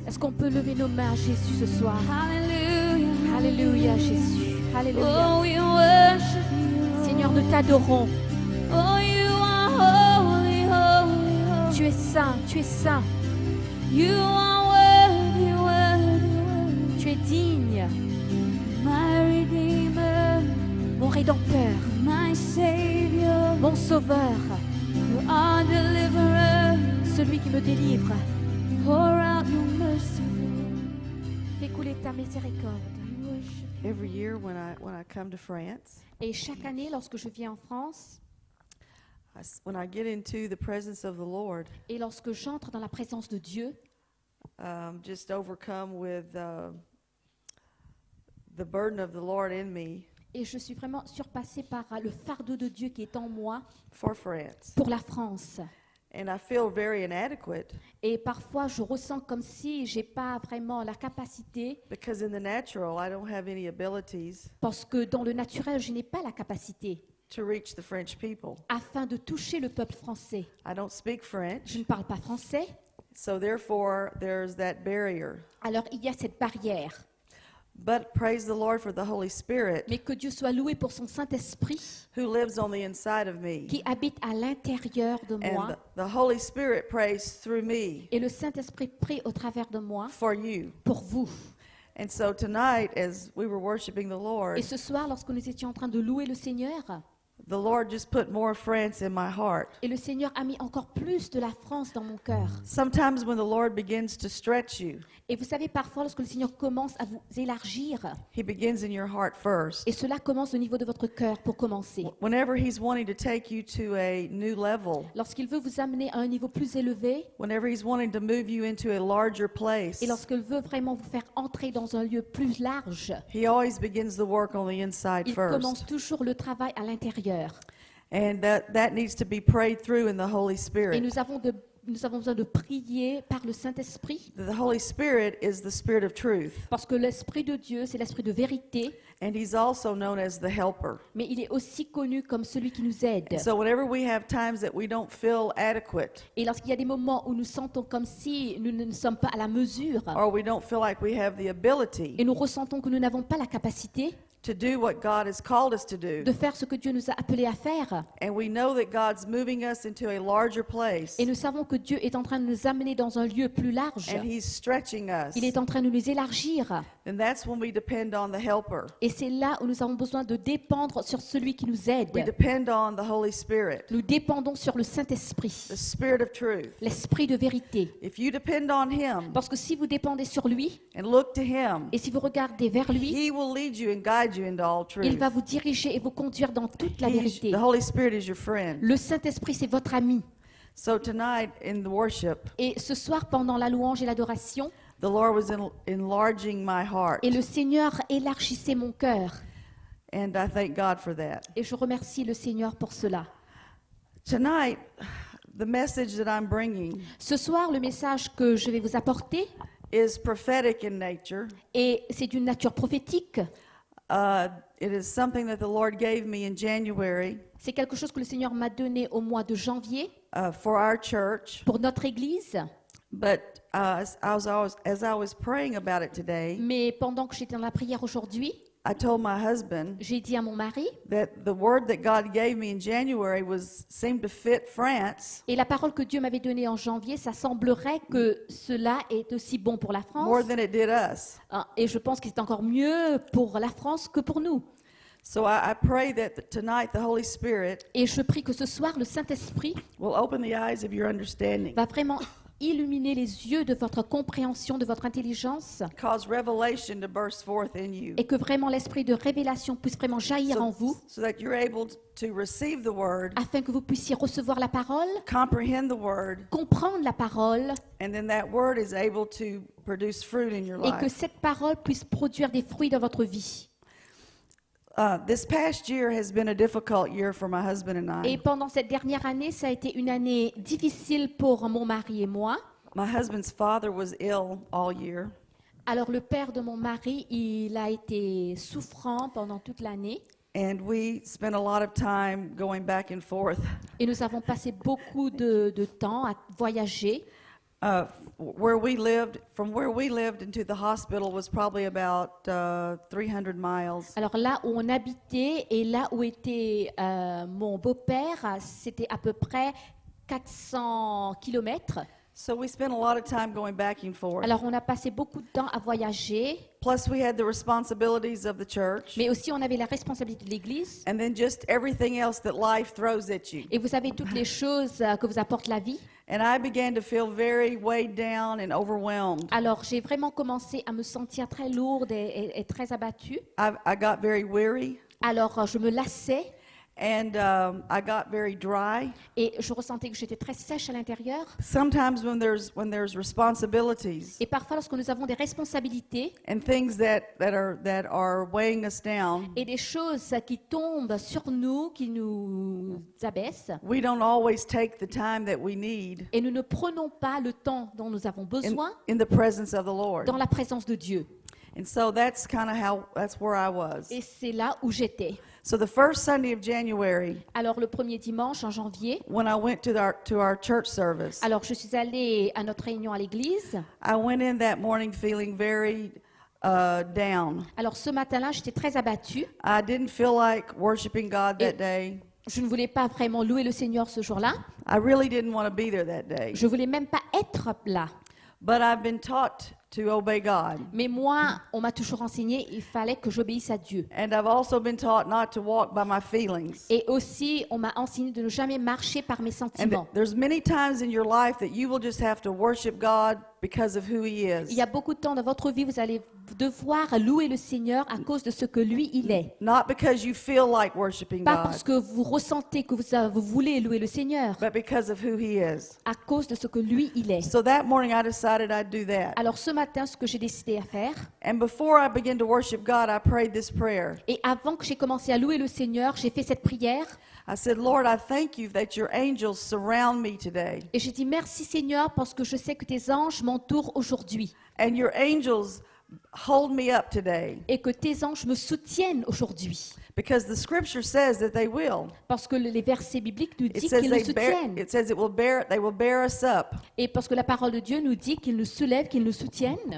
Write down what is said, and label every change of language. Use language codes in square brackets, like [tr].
[fr] Est-ce qu'on peut lever nos mains à Jésus ce soir? [en] Hallelujah. [fr] Alléluia, Jésus. Alléluia. [en] Oh, we worship you. [fr] Seigneur, nous t'adorons. [en] Oh, you are holy, holy, holy. [fr] Tu es saint, tu es saint. [en] You are worthy, worthy, worthy. [fr] Tu es digne, [en] My Redeemer, [fr] mon Rédempteur, [en] my Savior. [fr] mon Sauveur, [en] You are deliverer. [fr] celui qui me délivre. [en] Pour out your mercy. [fr] Fais couler ta miséricorde. [en] We worship you. Every year when I come to France, [fr] Et chaque année, lorsque je viens en France, [en] when I get into the presence of the Lord, [fr] et lorsque j'entre dans la présence de Dieu, [en] just overcome with the burden of the Lord in me [fr] et je suis vraiment surpassée par le fardeau de Dieu qui est en moi [en] for France. [fr] pour la France. [en] And I feel very inadequate [fr] Et parfois, je ressens comme si j'ai pas vraiment la capacité, [en] because in the natural I don't have any abilities [fr] parce que dans le naturel, je n'ai pas la capacité [en] to reach the French people. [fr] afin de toucher le peuple français. [en] I don't speak [fr] Je [en] French, [fr] ne parle pas français, [en] so therefore there's that barrier. [fr] alors il y a cette barrière. [en] But praise the Lord for the Holy Spirit [fr] Mais que Dieu soit loué pour son Saint-Esprit [en] who lives on the inside of me. [fr] qui habite à l'intérieur de [en] And [fr] moi. [en] the Holy Spirit prays through me [fr] Et le Saint-Esprit prie au travers de moi [en] for you. [fr] pour vous. [en] And so tonight, as we were worshiping the Lord, [fr] Et ce soir, lorsque nous étions en train de louer le Seigneur, [en] the Lord just put more France in my heart. [fr] et le Seigneur a mis encore plus de la France dans mon cœur. [en] Sometimes when the Lord begins to stretch you, [fr] Et vous savez, parfois, lorsque le Seigneur commence à vous élargir, [en] He begins in your heart first. [fr] et cela commence au niveau de votre cœur pour commencer. [en] Whenever He's wanting to take you to a new level, [fr] Lorsqu'il veut vous amener à un niveau plus élevé, [en] whenever He's wanting to move you into a larger place, [fr] et lorsqu'il veut vraiment vous faire entrer dans un lieu plus large, [en] He always begins the work on the inside [fr] il commence [en] first. [fr] toujours le travail à l'intérieur. [en] And that needs to be prayed through in the Holy [fr] Et [en] Spirit. [fr] nous avons besoin de prier par le Saint-Esprit, [en] The Holy Spirit is the Spirit of truth, [fr] parce que l'Esprit de Dieu, c'est l'Esprit de vérité, [en] and He's also known as the helper. [fr] mais il est aussi connu comme celui qui nous aide. [en] So whenever we have times that we don't feel adequate, [fr] Et lorsqu'il y a des moments où nous sentons comme si nous ne sommes pas à la mesure, [en] or we don't feel like we have the ability [fr] et nous ressentons que nous n'avons pas la capacité [en] to do what God has called us to do, [fr] de faire ce que Dieu nous a appelés à faire, [en] and we know that God's moving us into a larger place, [fr] et nous savons que Dieu est en train de nous amener dans un lieu plus large, [en] and He's stretching us, [fr] il est en train de nous élargir, [en] then that's when we depend on the helper. [fr] et c'est là où nous avons besoin de dépendre sur celui qui nous aide. [en] We depend on the Holy Spirit, [fr] Nous dépendons sur le Saint-Esprit, [en] the Spirit of truth. [fr] l'Esprit de vérité. [en] If you depend on Him [fr] Parce que si vous dépendez sur lui, [en] and look to Him, [fr] et si vous regardez vers lui, [en] He will lead you and guide you into all truth. [fr] il va vous diriger et vous conduire dans toute la [en] The [fr] vérité. [en] Holy Spirit is your friend. [fr] Le Saint-Esprit, c'est votre ami. [en] So tonight in the worship, [fr] Et ce soir, pendant la louange et l'adoration, [en] the Lord was enlarging my heart, [fr] et le Seigneur élargissait mon cœur. [en] and I thank God for that. [fr] Et je remercie le Seigneur pour cela. [en] Tonight, the message that I'm bringing [fr] Ce soir, le message que je vais vous apporter, [en] is prophetic in nature. [fr] et c'est d'une nature prophétique. [en] It is something that the Lord gave me in January [fr] C'est quelque chose que le Seigneur m'a donné au mois de janvier [en] for our church, [fr] pour notre Église. [en] but as I was praying about it today, [fr] Mais pendant que j'étais dans la prière aujourd'hui, [en] I told my husband [fr] j'ai dit à mon mari, [en] that the word that God gave me in January seemed to fit France [fr] et la parole que Dieu m'avait donnée en janvier, ça semblerait que cela est aussi bon pour la [en] more [fr] France. [en] than it did us. [fr] Et je pense que c'est encore mieux pour la France que pour nous. [en] So I pray that tonight the Holy Spirit [fr] Et je prie que ce soir, le Saint-Esprit [en] will open the eyes of your understanding, [fr] va vraiment illuminer les yeux de votre compréhension, de votre intelligence, [en] cause revelation to burst forth in you, [fr] et que vraiment l'esprit de révélation puisse vraiment jaillir en vous, [en] so that you're able to receive the word, [fr] afin que vous puissiez recevoir la parole, [en] comprehend the word, [fr] comprendre la parole, [en] and then that word is able to produce fruit in your [fr] et que [en] life. [fr] cette parole puisse produire des fruits dans votre vie. [en] This past year has been a difficult year for my husband and [fr] Et [en] I. [fr] pendant cette dernière année, ça a été une année difficile pour mon mari et moi. [en] My husband's father was ill all year, [fr] Alors le père de mon mari, il a été souffrant pendant toute l'année. [en] and we spent a lot of time going back and forth. [fr] Et nous avons passé beaucoup de temps à voyager. [en] From where we lived into the hospital was probably about 300 miles. [fr] Alors là où on habitait et là où était mon beau-père, c'était à peu près 400 kilomètres. [en] So we spent a lot of time going back and forth. [fr] Alors on a passé beaucoup de temps à voyager, [en] Plus we had the responsibilities of the church, [fr] mais aussi on avait la responsabilité de l'Église. [en] and then just everything else that life throws at you. [fr] Et vous savez toutes les choses que vous apporte la vie. [en] And I began to feel very weighed down and overwhelmed. [fr] Alors j'ai vraiment commencé à me sentir très lourde et très abattue. [en] I got very weary, [fr] Alors je me lassais [en] and I got very dry. [fr] et je ressentais que j'étais très sèche à l'intérieur. [en] Sometimes when there's responsibilities [fr] Et parfois lorsque nous avons des responsabilités [en] and things that are weighing us down, [fr] et des choses qui tombent sur nous, qui nous abaissent, [en] we don't always take the time that we need [fr] et nous ne prenons pas le temps dont nous avons besoin [en] in the presence of the Lord. [fr] dans la présence de Dieu. [en] And so that's where I was. [fr] Et c'est là où j'étais. [en] So the first Sunday of January, [fr] Alors le premier dimanche en janvier, [en] when I went to our church service, [fr] alors je suis allée à notre réunion à l'église. [en] I went in that morning feeling very down. [fr] Alors ce matin-là, j'étais très abattue. [en] I didn't feel like worshiping God that day. [fr] Je ne voulais pas vraiment louer le Seigneur ce jour-là. [en] I really didn't want to be there that day. [fr] Je voulais même pas être là. [en] But I've been taught to obey God. [fr] Mais moi, on m'a toujours enseigné, il fallait que j'obéisse à Dieu. [en] And I've also been taught not to walk by my feelings. [fr] Et aussi, on m'a enseigné de ne jamais marcher par mes [en] And [fr] sentiments. [en] there's many times in your life that you will just have to worship God because of who He [fr] Il [en] is. [fr] y a beaucoup de temps dans votre vie, vous allez devoir louer le Seigneur à cause de ce que lui, il est. [en] Not because you feel like worshiping [fr] Pas [en] God, [fr] parce que vous ressentez que vous voulez louer le Seigneur, [en] but because of who He is. [fr] à cause de ce que lui, il est. [en] So that morning I decided I'd do that. [fr] Alors ce matin, ce que j'ai décidé à faire, [en] And before I began to worship God, I prayed this prayer. [fr] et avant que j'ai commencé à louer le Seigneur, j'ai fait cette prière, [en] I said, Lord, I thank you that your angels surround me today. [fr] et j'ai dit merci Seigneur parce que je sais que tes anges m'entourent aujourd'hui, [en] And your angels hold me up today. [fr] et que tes anges me soutiennent aujourd'hui. [en] Because the scripture says that they will. [fr] Parce que les versets bibliques nous [en] It [fr] disent [en] says [fr] qu'ils nous [en] it says [fr] soutiennent. [en] they will bear us up. [fr] Et parce que la parole de Dieu nous dit qu'ils nous soulèvent, qu'ils nous soutiennent.